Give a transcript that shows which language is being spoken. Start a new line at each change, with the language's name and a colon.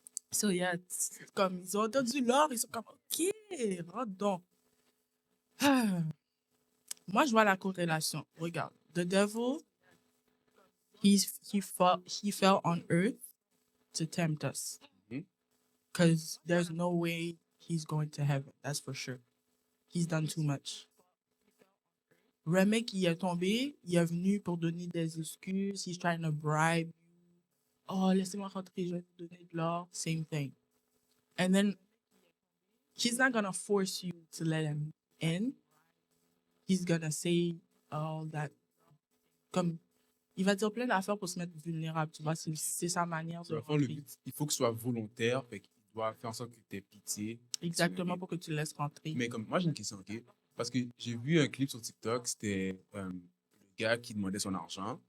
French: So, yeah, comme ils ont entendu l'or, ils sont comme, OK, rentre donc. Moi, je vois la corrélation.
English: Regarde, the devil, he fell on earth to tempt us. Because there's no way he's going to heaven, that's for sure. He's done too much.
French: Remek, il est tombé, il est venu pour donner des excuses.
English: He's trying to bribe you.
French: Oh, laissez-moi rentrer, je vais vous donner de l'or.
English: Same thing. And then, he's not going to force you to let him in. He's going to say all that.
French: Comme, il va dire plein d'affaires pour se mettre vulnérable, tu vois. C'est sa manière de Enfin, le but, il faut que ce soit volontaire. Fait qu'il doit faire en sorte que tu aies pitié. Exactement, pour que tu laisses rentrer. Mais comme moi, j'ai une question, OK? Parce que j'ai vu un clip sur TikTok, c'était le gars qui demandait son argent.